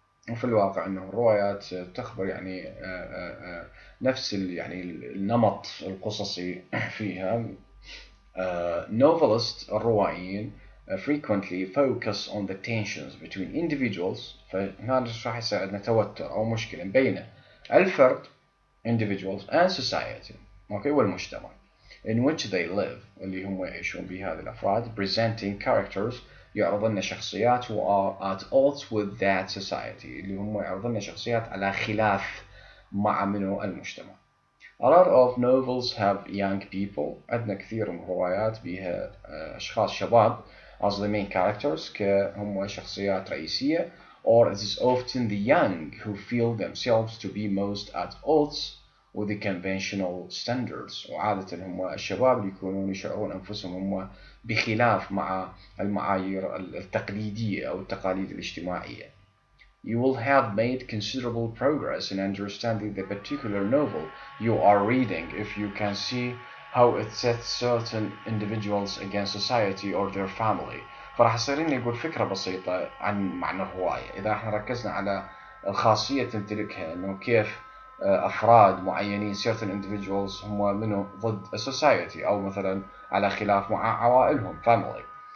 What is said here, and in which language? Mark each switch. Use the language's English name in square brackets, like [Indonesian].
[Arabic] وفي الواقع أنه الروايات تخبر يعني نفس يعني النمط القصصي فيها. [English] Novelists [Arabic] الروائيين [English] frequently focus on the tensions between individuals. [Arabic] فهذا راح يصير عندنا توتر أو مشكلة بين الفرد [English] individuals and society، [Arabic] أوكي، والمجتمع [English] in which they live، [Arabic] اللي هم يعيشون بهذه الأفراد. [English] Presenting characters، [Arabic] يعرض لنا شخصيات [English] who are at odds with that society، [Arabic] اللي هم يعرض لنا شخصيات على خلاف مع منو؟ المجتمع. [English] A lot of novels have young people. [Arabic] عندنا كثير من الروايات بها أشخاص شباب [English] as the main characters، [Arabic] كهم شخصيات رئيسية. [English] Or it is often the young who feel themselves to be most at odds with the conventional standards. [Arabic] وعادة هم الشباب اللي يكونون يشعرون أنفسهم هم بخلاف مع المعايير التقليدية أو التقاليد الاجتماعية. [English] You will have made considerable progress in understanding the particular novel you are reading if you can see how it sets certain individuals against society or their family. [Arabic] فراح يصير لنا يقول فكرة بسيطة عن معنى الرواية إذا احنا ركزنا على الخاصية تمتلكها إنه كيف أفراد معينين [English] certain individuals [Arabic] هم منه ضد [English] a society [Arabic] أو مثلا على خلاف مع عوائلهم family.